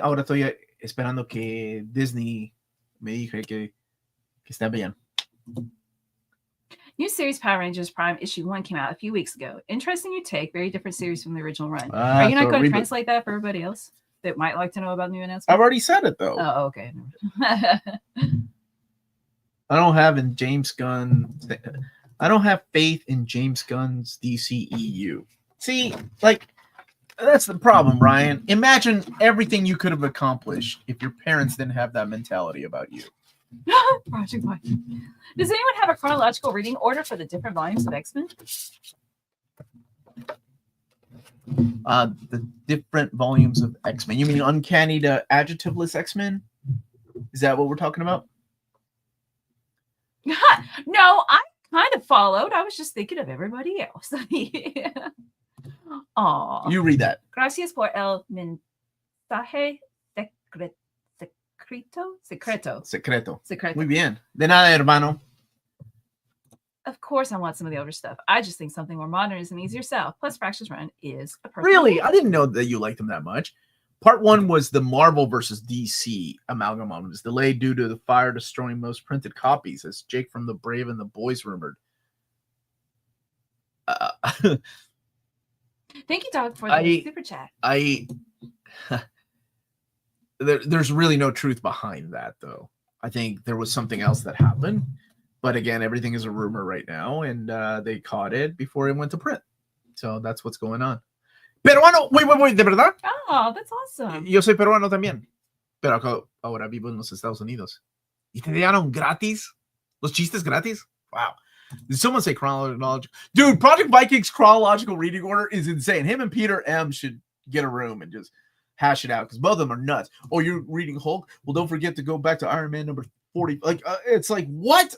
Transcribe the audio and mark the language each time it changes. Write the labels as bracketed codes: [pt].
[es] Ahora estoy esperando que Disney me diga que está bien. [en] New series Power Rangers Prime issue 1 came out a few weeks ago. Interesting new take. Very different series from the original run. Are you not going to translate that for everybody else that might like to know about new announcements? I've already said it though. Oh, okay. I don't have faith in James Gunn's DCEU. See, like, that's the problem, Ryan. Imagine everything you could have accomplished if your parents didn't have that mentality about you. Project Life. Does anyone have a chronological reading order for the different volumes of X-Men? The different volumes of X-Men. You mean Uncanny to adjectiveless X-Men? Is that what we're talking about? No, I kind of followed. I was just thinking of everybody else. Aw. You read that. [es] Gracias por el mensaje secreto. Muy bien. De nada, hermano. [en] Of course, I want some of the older stuff. I just think something more modern is an easier sell. Plus, Fraction's Run is a perfect. Really? I didn't know that you liked them that much. Part 1 was the Marvel versus DC amalgam. It was delayed due to the fire destroying most printed copies, as Jake from The Brave and the Boys rumored. Thank you, Doug, for the super chat. There's really no truth behind that, though. I think there was something else that happened. But again, everything is a rumor right now, and they caught it before it went to print. So that's what's going on. Peruano, wait, [es] ¿de verdad? [en] Oh, that's awesome. [es] Yo soy peruano también, pero ahora vivo en los Estados Unidos. ¿Y te dieron gratis? ¿Los chistes gratis? Wow. [en] Did someone say chronological? Dude, Project Viking's chronological reading order is insane. Him and Peter M should get a room and just hash it out, because both of them are nuts. Oh, you're reading Hulk? Well, don't forget to go back to Iron Man number 40. Like, it's like, what?